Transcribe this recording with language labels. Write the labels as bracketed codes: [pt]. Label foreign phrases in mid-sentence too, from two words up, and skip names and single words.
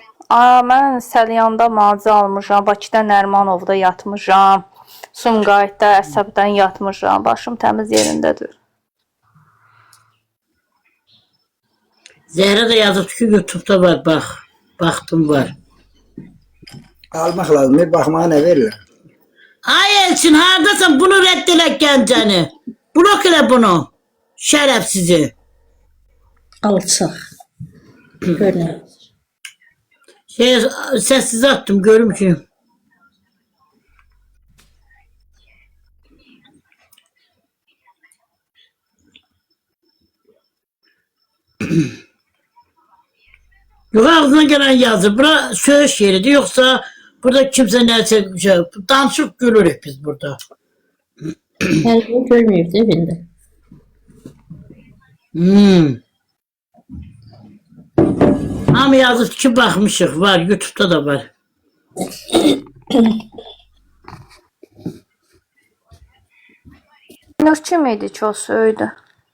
[az] Mən Səlyanda malcı almışam, Bakıda Nərmanovda yatmışam, Sumqayıtda əsəbdən yatmışam, başım təmiz yerindədir. Zəhra da yazıb ki YouTube'da var, bax. Baxdım var. [tr] Almak lazım. Bir bakmaya ne verirler? [az] Ay Elçin haradasan bunu reddele gəncəni. Blok elə bunu. Şərəfsizi. Alçaq. Görürlər. [tr] Sessiz attım görüm ki. Yok ağzına gelen yazır. Bura söz yeridir. Yoksa burada kimse neyse danışıp gülürük biz burada. [az] Hər gün görməyib də evində. Ama yazıp ki bakmışık var. [tr] YouTube'da da var. [az] Nur kim idi ki o söydü?